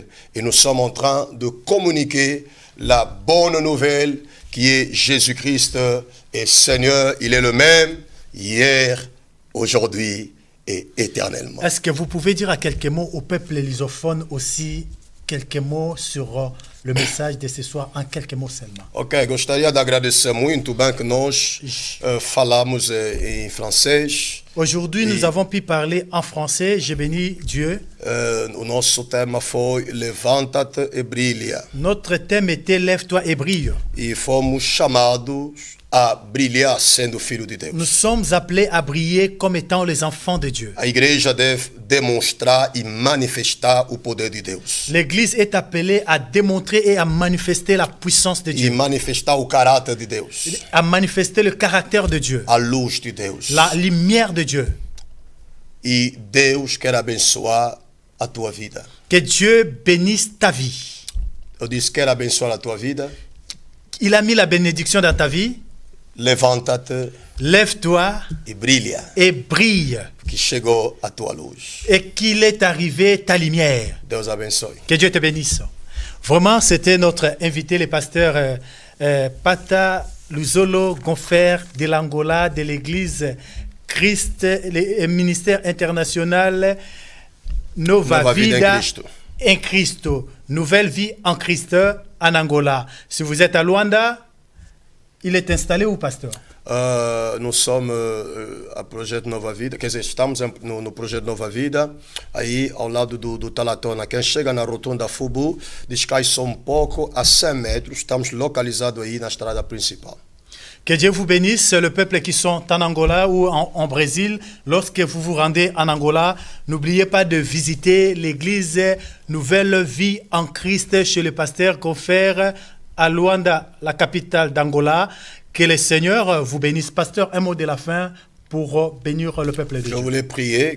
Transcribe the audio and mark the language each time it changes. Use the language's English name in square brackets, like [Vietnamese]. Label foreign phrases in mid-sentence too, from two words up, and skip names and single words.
[French] Et nous sommes en train de communiquer la bonne nouvelle qui est Jésus-Christ est Seigneur. Il est le même hier, aujourd'hui et éternellement. Est-ce que vous pouvez dire à quelques mots au peuple lusophone aussi quelques mots sur le message de ce soir, en quelques mots seulement? [Portuguese] Ok, gostaria de agradecer muito bem que nós falamos em francês. [French] Aujourd'hui, nous avons pu parler en français. Je bénis Dieu. [Portuguese] O nosso tema foi Levanta-te e brilha. [French] Notre thème était Lève-toi et brille. [Portuguese] E fomos chamados a brilhar sendo filho de Deus. [French] Nous sommes appelés à briller comme étant les enfants de Dieu. [Portuguese] A igreja deve demonstrar e manifestar o poder de Deus. [French] L'Église est appelée à démontrer et à manifester la puissance de Dieu. [Portuguese] E manifestar o caráter de Deus. [French] À manifester le caractère de Dieu. [Portuguese] A luz de Deus. [French] La lumière de Dieu. [Portuguese] E Deus quer abençoar a tua vida. [French] Que Dieu bénisse ta vie. [Portuguese] Eu disse, quer abençoar a tua vida? [French] Il a mis la bénédiction dans ta vie. [Portuguese] Levanta-te. [French] Lève-toi [Portuguese] e brilha. [French] Et brille. [Portuguese] Que chegou a tua luz. [French] Et qu'il est arrivé ta lumière. [Portuguese] Deus abençoe. [French] Que Dieu te bénisse. Vraiment, c'était notre invité, le pasteur Pata Luzolo Gonfer de l'Angola, de l'église Christ, le ministère international Nova Vida en Cristo. Nouvelle vie en Christ en Angola. Si vous êtes à Luanda, il est installé où, pasteur? [Portuguese] Nós somos a Projeto Nova Vida, quer dizer, estamos no Projeto Nova Vida, aí ao lado do Talatona. Quem chega na rotunda Fubu, descai só um pouco, a 100 metros, estamos localizados aí na estrada principal. [French] Que Dieu vous bénisse, le peuple qui sont en Angola ou en Brésil. Lorsque vous vous rendez en Angola, n'oubliez pas de visiter l'église Nouvelle Vie en Christ chez le pasteur Gonfer à Luanda, la capitale d'Angola. Que le Seigneur vous bénisse. Pasteur, un mot de la fin pour bénir le peuple de Dieu.